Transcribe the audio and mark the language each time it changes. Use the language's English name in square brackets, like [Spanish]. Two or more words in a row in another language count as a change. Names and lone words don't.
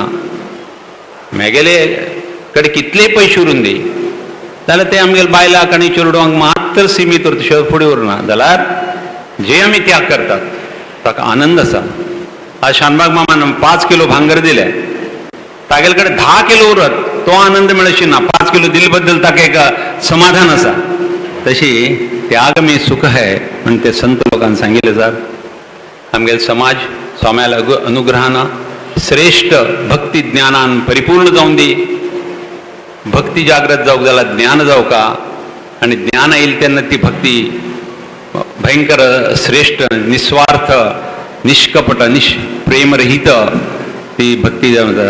[Konkani] मेगेले कडेन कितलेय पयशे उरून दी जाल्यार ते आमगेल्या बायलांक आनी चेडवांक मात्र सीमीत उरता, फुडें उरना. जाल्यार जे आमी त्याग करतात ताका आनंद आसा. आज शानबाग मामान 5 किलो भांगर दिले, तागेले कडेन 10 किलो उरत तो आनंद मेळची ना. 5 किलो दिले बद्दल ताका एक समाधान आसा. तशी [Hindi] त्याग में सुख है [Konkani] म्हणून ते संत लोकांनी सांगिल्लें जात. आमगेलो समाज स्वाम्याल अनुग्रहान श्रेष्ठ भक्ती ज्ञानान परिपूर्ण जावन दी. भक्ती जागृत जावंक जाल्यार ज्ञान जावका आनी ज्ञान येईल तेन्ना ती भक्ती भयंकर श्रेष्ठ निस्वार्थ निष्कपट प्रेमरहित ती भक्ती जावन जाता.